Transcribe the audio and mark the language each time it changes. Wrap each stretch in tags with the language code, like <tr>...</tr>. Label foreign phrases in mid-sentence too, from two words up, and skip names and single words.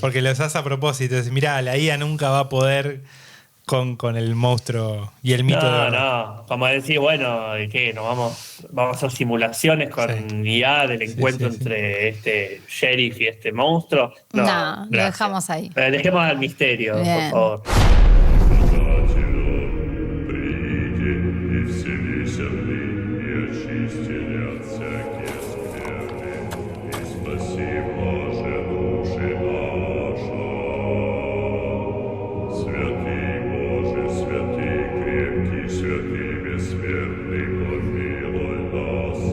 <es>Porque los hace a propósito. Es, mirá, la IA nunca va a poder con el monstruo y el mito de No, verdad. no. Como decir, bueno, ¿de qué? Nos vamos a hacer simulaciones con IA del encuentro sí. entre este sheriff y este monstruo. No, No, lo gracias. dejamos ahí. Dejemos al misterio, Bien. por favor.</es> <cu>Приди и вселись они, и очистили от всякие скверны, и спаси, Боже, души наши. Святый Боже, святый крепкий, святый бессмертный, помилуй нас.</cu>